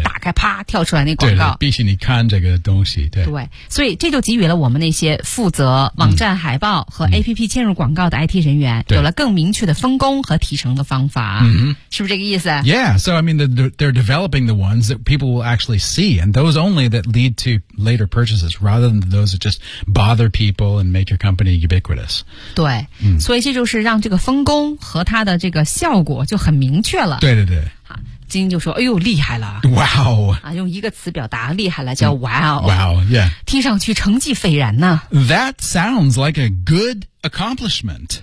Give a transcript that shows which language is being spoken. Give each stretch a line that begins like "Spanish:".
Chinese: 一打开啪跳出来那广告对对对必须你看这个东西 对, 对所以这就给予了我们那些负责网站海报和 APP 嵌入广告的 IT 人员、有了更明确的分工和提成的方法、是不是这个意思
English: Yeah so I mean they're developing the ones that people will actually see and those only that lead to later purchases rather than those that just bother people and make your company ubiquitous
Chinese: 对、所以这就是让这个分工和它的这个效果就很明确去了，对对对，好，金就说：“哎呦，厉害了
English: ，Wow！
Chinese: 啊，用一个词表达厉害了，叫
English: Wow！Yeah，
Chinese: 听上去成绩斐然呢。
English: That sounds like a good accomplishment。